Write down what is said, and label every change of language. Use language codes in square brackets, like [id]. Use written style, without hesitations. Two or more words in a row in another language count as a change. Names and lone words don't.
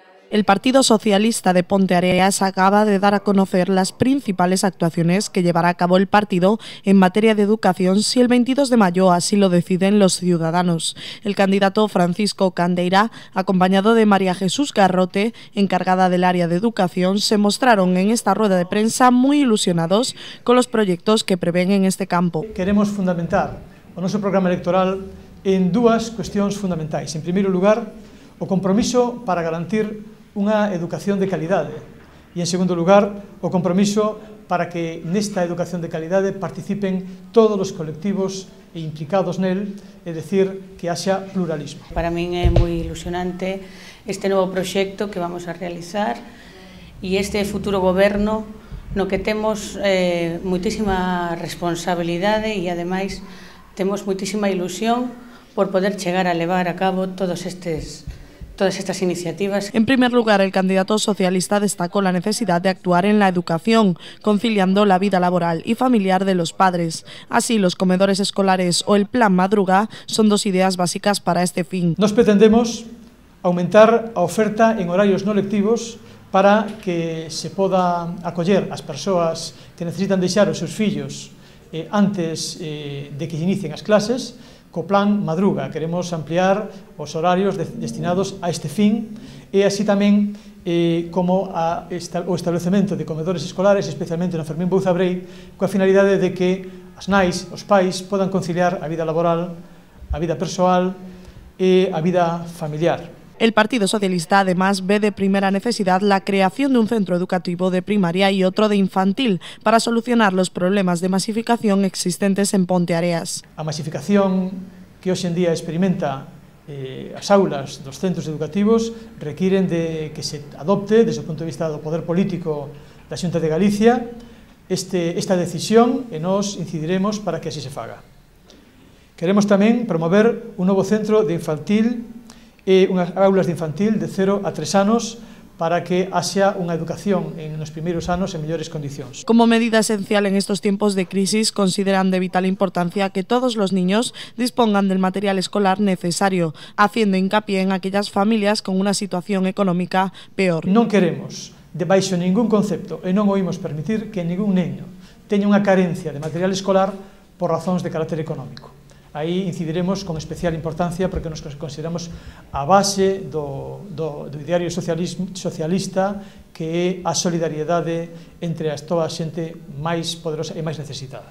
[es] El Partido Socialista de Ponteareas acaba de dar a conocer las principales actuaciones que llevará a cabo el partido en materia de educación si el 22 de mayo así lo deciden los ciudadanos. El candidato Francisco Candeira, acompañado de María Jesús Garrote, encargada del área de educación, se mostraron en esta rueda de prensa muy ilusionados con los proyectos que prevén en este campo. [gl] Queremos fundamentar o noso programa electoral en dúas cuestións fundamentais. En primeiro lugar, o compromiso para garantir unha educación de calidade e, en segundo lugar, o compromiso para que nesta educación de calidade participen todos os colectivos implicados nel, é dicir, que haxa pluralismo. Para min é moi ilusionante este novo proxecto que vamos a realizar e este futuro goberno no que temos moitísima responsabilidade e, ademais, temos moitísima ilusión por poder chegar a levar a cabo todas estas iniciativas. [es] En primer lugar, el candidato socialista destacó la necesidad de actuar en la educación, conciliando la vida laboral y familiar de los padres. Así, los comedores escolares o el Plan Madruga son dos ideas básicas para este fin. [gl] Nos pretendemos aumentar a oferta en horarios no lectivos para que se poda acoller as persoas que necesitan deixar os seus fillos antes de que inicien as clases. Co Plan Madruga queremos ampliar os horarios destinados a este fin e así tamén como o establecemento de comedores escolares, especialmente no Fermín Bouzabrei, coa finalidade de que as nais, os pais, podan conciliar a vida laboral, a vida persoal e a vida familiar. [es] El Partido Socialista además ve de primera necesidad la creación de un centro educativo de primaria y otro de infantil para solucionar los problemas de masificación existentes en Ponteareas. [gl] A masificación que hoxe en día experimenta as aulas dos centros educativos requiren de que se adopte, desde o punto de vista do poder político da Xunta de Galicia, esta decisión e nós incidiremos para que así se faga. Queremos tamén promover un novo centro de infantil e unhas aulas de infantil de 0 a 3 anos para que haxa unha educación nos primeiros anos en mellores condicións. [es] Como medida esencial en estos tiempos de crisis, consideran de vital importancia que todos los niños dispongan del material escolar necesario, haciendo hincapié en aquellas familias con una situación económica peor. [gl] Non queremos, debaixo ningún concepto, e non oímos permitir que ningún neño teña unha carencia de material escolar por razóns de carácter económico. Aí incidiremos con especial importancia porque nos consideramos a base do ideario socialista que é a solidariedade entre toda a xente máis poderosa e máis necesitada.